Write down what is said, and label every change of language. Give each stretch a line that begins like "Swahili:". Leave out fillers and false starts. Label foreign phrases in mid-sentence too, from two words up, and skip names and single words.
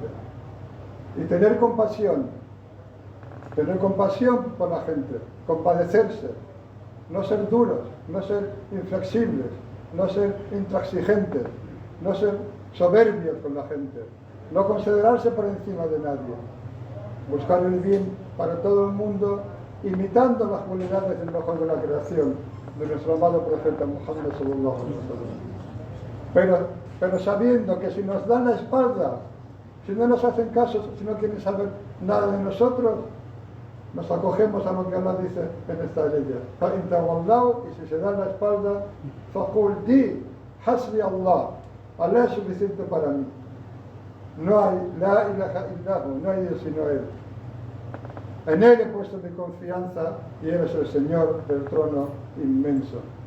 Spanish: Y tener compasión por la gente, compadecerse, no ser duros, no ser inflexibles, no ser intransigentes, no ser soberbios con la gente, no considerarse por encima de nadie, buscar el bien para todo el mundo, imitando las cualidades del mejor de la creación, de nuestro amado profeta Muhammad
Arabic: صلى الله عليه وسلم.
Spanish: Pero sabiendo que si nos dan la espalda, si no nos hacen caso, si no quieren saber nada de nosotros, nos acogemos a lo que Allah dice en esta ley. Y si se dan la espalda,
Arabic: فقل حسبي الله,
Spanish: Allah es suficiente para mí. No hay
Arabic: لا إله إلا هو,
Spanish: no hay Dios sino Él. En Él he puesto mi confianza y Él es el Señor del trono inmenso.